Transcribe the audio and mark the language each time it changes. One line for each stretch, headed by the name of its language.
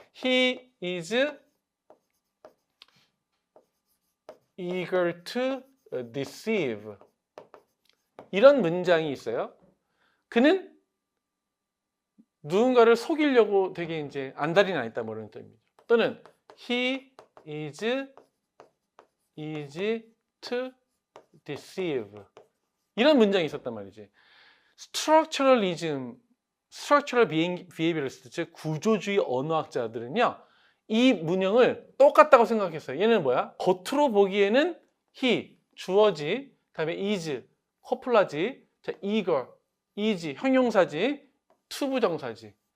English: He is eager to deceive.
Korean: 이런 문장이 있어요. 그는 누군가를 속이려고 되게 이제 안달이 나 있다 뭐 이런 뜻입니다.
English: 또는 he is easy to deceive.
Korean: 이런 문장이 있었단 말이지. 스트럭처럴리즘, 스트럭처럴 비헤이비어리스트, 즉 구조주의 언어학자들은요. 이 문형을 똑같다고 생각했어요. 얘는 뭐야? 겉으로 보기에는 he, 주어지, 그다음에 is, 코플라지, 자, eager, is, 형용사지, to 부정사지.